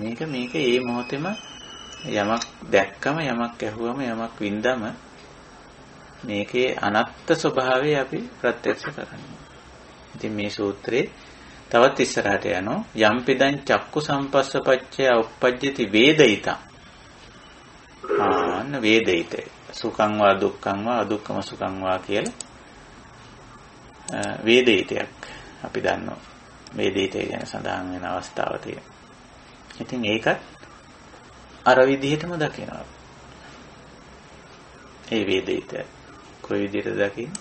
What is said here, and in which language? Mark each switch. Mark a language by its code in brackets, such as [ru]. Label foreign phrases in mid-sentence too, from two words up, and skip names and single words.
[si] මේක මේ මොහොතේම යමක් දැක්කම යමක් ඇහුවම යමක් වින්දම මේකේ අනත්ත් ස්වභාවය අපි ප්‍රත්‍යක්ෂ කරන්නේ. ඉතින් මේ සූත්‍රේ තවත් ඉස්සරහට යනවා. [pi] යම්පිදං චක්කු සම්පස්සපච්චය උප්පජ්ජති වේදිතං. [si] අන්න වේදිතේ. [pi] සුඛං වා දුක්ඛං වා අදුක්ඛම සුඛං වා [si] කියලා වේදිතයක් අපි දන්නවා. වේදිතය ගැන සඳහන් වෙන අවස්ථාව තියෙනවා. ඉතින් ඒකත් අර විදිහටම දකිනවා. ඒ වේදිත කොයි විදිහට දකින්නේ?